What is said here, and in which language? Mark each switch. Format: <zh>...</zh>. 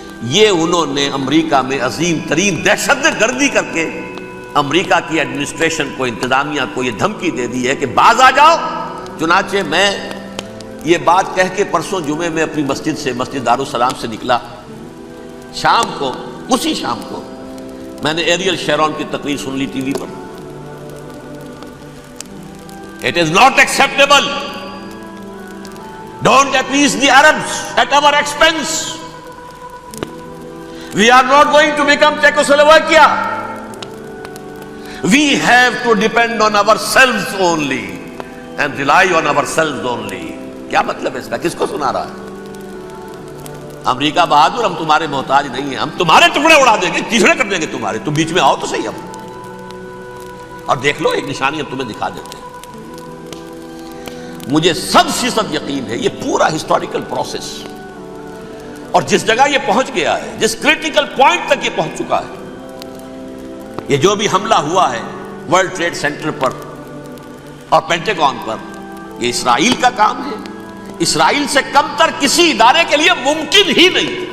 <ur>یہ انہوں نے امریکہ میں عظیم ترین دہشت گردی کر کے امریکہ کی ایڈمنسٹریشن کو، انتظامیہ کو یہ دھمکی دے دی ہے کہ باز آ جاؤ۔ چنانچہ میں یہ بات کہہ کے پرسوں جمعے میں اپنی مسجد دارالسلام سے نکلا، شام کو، اسی شام کو میں نے ایریل شیرون کی تقریر سن لی T V per.</ur> <en>It is not acceptable. Don't appease the Arabs at our expense. We are not going to become Czechoslovakia. We have to depend on ourselves only and rely on ourselves only.</en> <ur>کیا مطلب ہے اس کا؟ کس کو سنا رہا ہے؟ امریکہ بہادر، ہم تمہارے محتاج نہیں ہیں، ہم تمہارے ٹکڑے اڑا دیں گے، ٹکڑے کر دیں گے تمہارے، تم بیچ میں آؤ تو صحیح اب، اور دیکھ لو ایک نشانی ہم تمہیں دکھا دیتے ہیں۔ مجھے 100% یقین ہے یہ پورا ہسٹوریکل پروسیس، اور جس جگہ یہ پہنچ گیا ہے، جس کریٹیکل پوائنٹ تک یہ پہنچ چکا ہے، یہ جو بھی حملہ ہوا ہے ورلڈ ٹریڈ سینٹر پر اور پینٹاگون پر، یہ اسرائیل کا کام ہے۔ اسرائیل سے کم تر کسی ادارے کے لیے ممکن ہی نہیں،</ur>